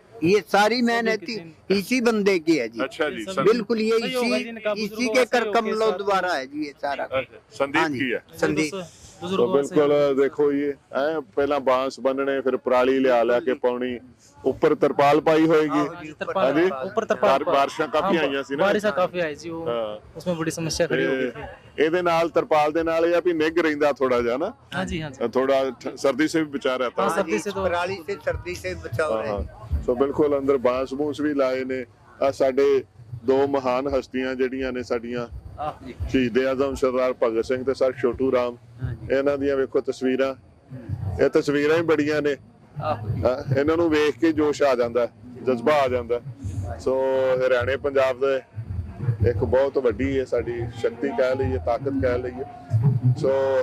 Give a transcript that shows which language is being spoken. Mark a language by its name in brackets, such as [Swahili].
[Hindi] ये सारी मेहनत इसी बंदे की है जी। अच्छा जी, बिल्कुल ये इसी के कर कमलों द्वारा है जी, ये सारा। संदीप की है? संदीप [Punjabi] ਬਿਲਕੁਲ ਦੇਖੋ ਜੀ ਐ ਪਹਿਲਾਂ ਬਾਂਸ ਬੰਨਣੇ ਫਿਰ ਪਰਾਲੀ ਲਿਆ ਕੇ ਪਾਉਣੀ ਉੱਪਰ ਤਰਪਾਲ ਪਾਈ ਹੋਏਗੀ ਹਾਂਜੀ [Hindi] ऊपर तरपाल [Punjabi] ਬਾਰਿਸ਼ਾਂ ਕਾਫੀ ਆਈਆਂ ਸੀ ਨਾ [Hindi] बारिश काफी आई जी वो उसमें बड़ी समस्या खड़ी हो गई थी। [Punjabi] ਇਹਦੇ ਨਾਲ ਤਰਪਾਲ ਦੇ ਨਾਲ ਇਹ ਆ ਵੀ ਨਿੱਘ ਰਹਿੰਦਾ ਥੋੜਾ ਜਿਹਾ ਨਾ [Hindi] हाँ जी हाँ जी थोड़ा सर्दी से भी बचा रहता है सर्दी से तो पराली से सर्दी से बचाव है। [Punjabi] ਸੋ ਬਿਲਕੁਲ ਅੰਦਰ ਬਾਂਸ ਬੂਸ ਵੀ ਲਾਏ ਨੇ ਆ ਸਾਡੇ ਦੋ ਮਹਾਨ ਹਸਤੀਆਂ ਜਿਹੜੀਆਂ ਨੇ ਸਾਡੀਆਂ ਸ਼ਹੀਦ ਆਜ਼ਮ ਸਰਦਾਰ ਭਗਤ ਸਿੰਘ ਤੇ ਸਰ ਛੋਟੂ ਰਾਮ ਇਹਨਾਂ ਦੀਆਂ ਵੇਖੋ ਤਸਵੀਰਾਂ ਇਹ ਤਸਵੀਰਾਂ ਹੀ ਬੜੀਆਂ ਨੇ ਇਹਨਾਂ ਨੂੰ ਵੇਖ ਕੇ ਜੋਸ਼ ਆ ਜਾਂਦਾ ਜਜ਼ਬਾ ਆ ਜਾਂਦਾ ਸੋ ਹਰਿਆਣੇ ਪੰਜਾਬ ਦੇ ਇੱਕ ਬਹੁਤ ਵੱਡੀ ਹੈ ਸਾਡੀ ਸ਼ਕਤੀ ਕਹਿ ਲਈਏ ਤਾਕਤ ਕਹਿ ਲਈਏ ਸੋ